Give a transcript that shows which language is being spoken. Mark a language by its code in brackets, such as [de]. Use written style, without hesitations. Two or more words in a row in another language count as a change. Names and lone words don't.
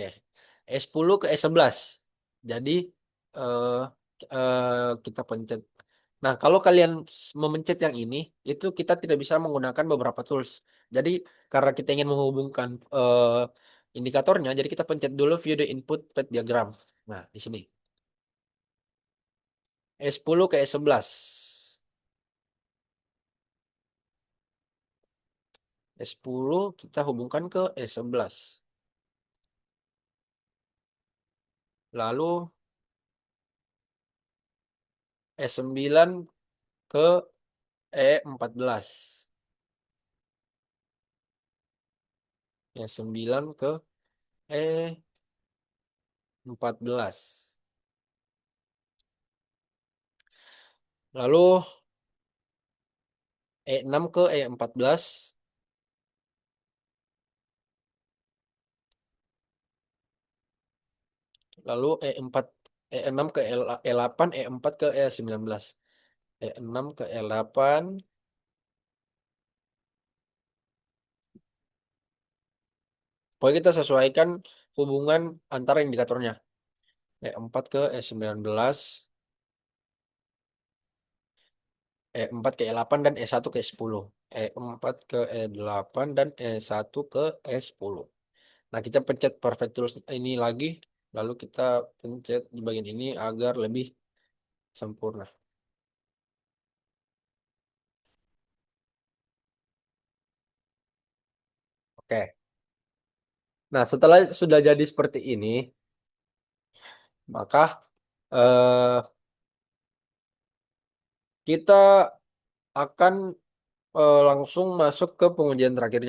[id] S10 ke S11. Jadi eh, kita pencet. Nah, kalau kalian memencet yang ini, itu kita tidak bisa menggunakan beberapa tools. Jadi karena kita ingin menghubungkan indikatornya, jadi kita pencet dulu [en] view the input path diagram. [id] Nah, di sini. S10 ke S11. S10 kita hubungkan ke S11. Lalu S9 ke E14. S9 ke E14. Lalu E6 ke E14. Lalu E4, E6 ke E8, E4 ke E19. E6 ke E8. Pokoknya kita sesuaikan hubungan antara indikatornya. E4 ke E19. E4 ke E8 dan E1 ke E10. E4 ke E8 dan E1 ke E10. Nah, kita pencet [en] perfect tools [id] ini lagi. Lalu kita pencet di bagian ini agar lebih sempurna. Oke. Nah, setelah sudah jadi seperti ini, maka eh, kita akan langsung masuk ke pengujian terakhirnya.